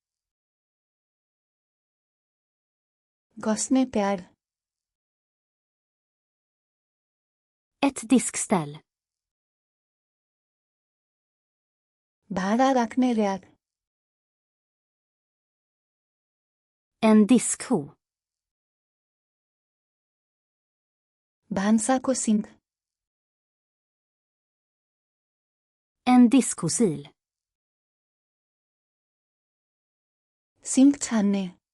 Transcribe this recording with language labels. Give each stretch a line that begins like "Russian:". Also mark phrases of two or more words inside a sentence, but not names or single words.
Nepali: घस्ने प्याड।
Swedish: Ett diskställ.
Nepali: भाँडा राख्ने र्याक।
Swedish: En diskho.
Nepali: भान्साको सिङ्क।
Swedish: En diskhosil.
Nepali: सिङ्क छान्ने।